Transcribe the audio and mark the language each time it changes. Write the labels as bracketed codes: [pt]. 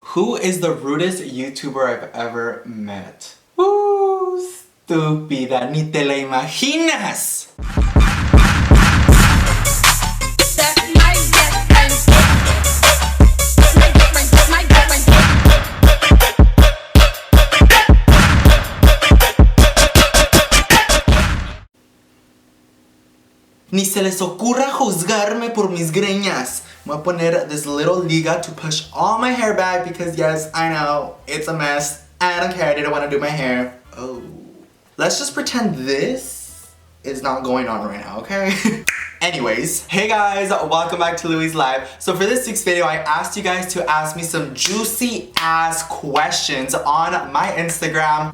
[en] Who is the rudest YouTuber I've ever met? [es] Estúpida, ni te la imaginas. Ni se les ocurra juzgarme por mis greñas. [en] I'm gonna [es] poner [en] this little liga to push all my hair back because yes, I know, it's a mess. I don't care, I didn't want to do my hair. Oh. Let's just pretend this is not going on right now, okay? Anyways, hey guys, welcome back to Louie's Live. So for this week's video, I asked you guys to ask me some juicy ass questions on my Instagram.